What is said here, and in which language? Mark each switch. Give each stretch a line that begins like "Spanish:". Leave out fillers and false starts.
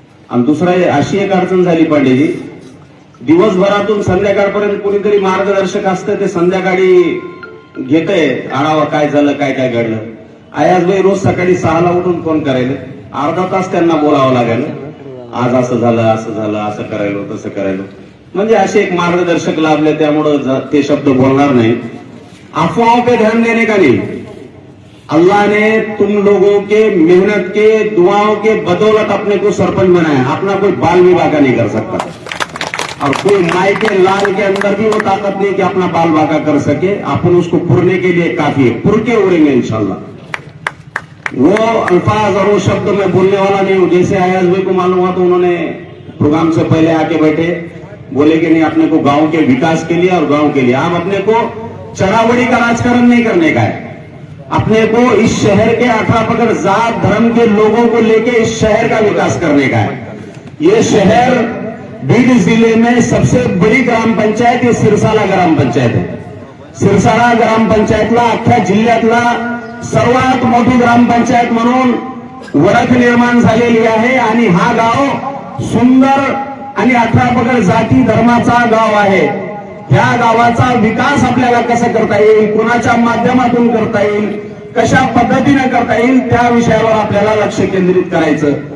Marathi: आणि दुसरा अशी एक अडचण झाली पांडेजी, दिवसभरातून संध्याकाळपर्यंत कोणीतरी मार्गदर्शक असतं, ते संध्याकाळी घेतंय आढावा काय झालं, काय काय घडलं. आयाज भाई रोज सकाळी 6ला उठून फोन करायला, अर्धा तास त्यांना बोलावं लागेल, आज असं झालं, असं झालं, असं करायलो, तसं करायलो. म्हणजे असे एक मार्गदर्शक लाभले, त्यामुळं ते शब्द बोलणार नाही.
Hindi: अफवाहों पे ध्यान देने का नहीं, अल्लाह ने तुम लोगों के मेहनत के दुआओं के बदौलत अपने को सरपंच बनाया. अपना कोई बाल विवाह का नहीं कर सकता, और कोई माई के लाल के अंदर भी वो ताकत नहीं कि अपना बाल वाका कर सके. अपन उसको पुरने के लिए काफी है, पुर के उड़ेंगे इंशाल्लाह. वो अल्फाज और वो शब्द मैं बोलने वाला नहीं हूं. जैसे आयाज भाई को मालूम हुआ तो उन्होंने प्रोग्राम से पहले आके बैठे, बोले कि नहीं अपने को गांव के विकास के लिए और गांव के लिए, आप अपने को चढ़ावड़ी का राजकारण नहीं करने का है. अपने को इस शहर के 18 पकड़ जात धर्म के लोगों को लेके इस शहर का विकास करने का है. ये शहर बीड जिले में सबसे बड़ी ग्राम पंचायत ये सिरसाला ग्राम पंचायत है.
Marathi: सिरसाला ग्राम पंचायतला अख्ख्या जिल्ह्यातला सर्वात मोठी ग्रामपंचायत म्हणून ओळख निर्माण झालेली आहे. आणि हा गाव सुंदर आणि 18 पकड जाती धर्माचा गाव आहे. ह्या गावाचा विकास आपल्याला कसा करता येईल, कोणाच्या माध्यमातून करता येईल, कशा पद्धतीने करता येईल, त्या विषयावर आपल्याला लक्ष केंद्रित करायचं.